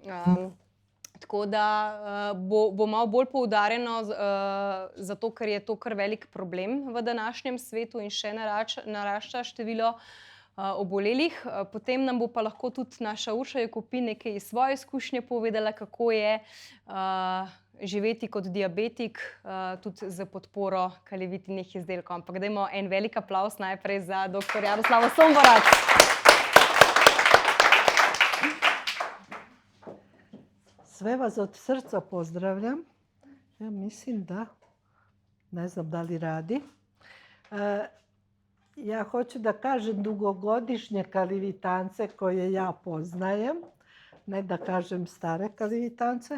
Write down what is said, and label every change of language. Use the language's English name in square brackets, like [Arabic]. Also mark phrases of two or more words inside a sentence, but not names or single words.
[Slovenian] Tako da bo malo bolj poudarjeno, zato ker je to kar velik problem v današnjem svetu in še narašča število obolelih. Potem nam bo pa lahko tudi naša Urša Jakopin nekaj iz svoje izkušnje povedala, kako je živeti kot diabetik, tudi z podporo Kalivitinih izdelkov. Ampak dajmo en velik aplavz najprej za dr. Jaroslavo Somborac. [Serbian] Sve vas od srca pozdravljam. Ja mislim da, ne znam da li radi. Ja hoću da kažem dugogodišnje Kalivitance koje ja poznajem, ne da kažem stare Kalivitance.